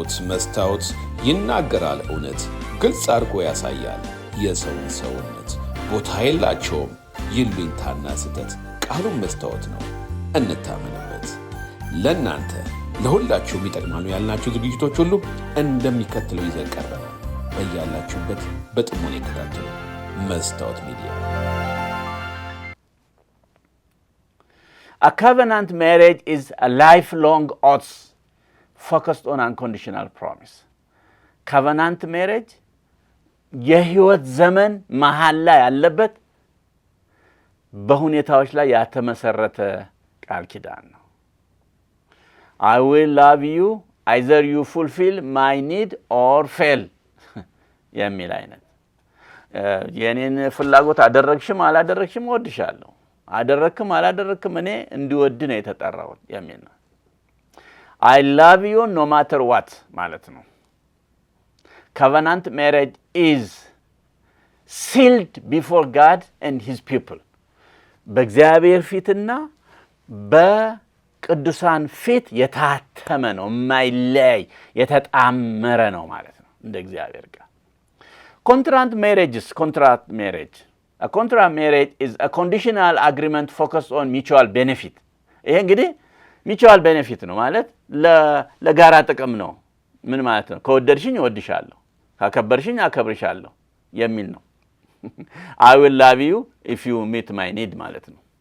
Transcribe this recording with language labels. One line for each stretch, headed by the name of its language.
Amharic: መስታወት ይናገራል፣ እውነት ግልጽ አድርጎ ያሳያል። የሰውን ሰውነት ቦታ የላቸውም፣ ይሉኝታና ስህተት ቃሉን መስታወት ነው። እንታመንበት። ለእናንተ ለሁላችሁም ይጠቅማሉ ያልናቸው ዝግጅቶች ሁሉ እንደሚከተለው ይዘን ቀርበናል። በያላችሁበት በጥሞና ይከታተሉ። መስታወት ሚዲያ።
English: A covenant marriage is a lifelong oath focused on unconditional promise.
Amharic: Covenant marriage የህይወት ዘመን መሐላ ያለበት በሁኔታዎች ላይ ያተመሰረተ ቃል ኪዳን ነው።
English: I will love you either you fulfill my need or fail
Amharic: የሚል አይነት የኔን ፍላጎት አደረግሽም አላደረግሽም እወድሻለሁ፣ አደረክም አላደረክም እኔ እንዲወድ ነው የተጠራሁት የሚል ነው።
English: I love you no matter what
Amharic: ማለት ነው።
English: Covenant marriage is sealed before God and his people.
Amharic: በእግዚአብሔር ፊትና በቅዱሳን ፊት የታተመ ነው፣ የማይለያይ የተጣመረ ነው ማለት ነው እንደ እግዚአብሔር ቃል። Contract marriage.
English: A contract marriage is a conditional agreement focused on mutual benefit.
Amharic: ይሄ እንግዲህ mutual benefit ነው ማለት ለጋራ ጥቅም ነው። ምን ማለት ነው? ከወደድሽኝ እወድሻለሁ፣ ካከበርሽኝ አከብርሻለሁ የሚል ነው።
English: I will love you if you meet my need
Amharic: ማለት ነው።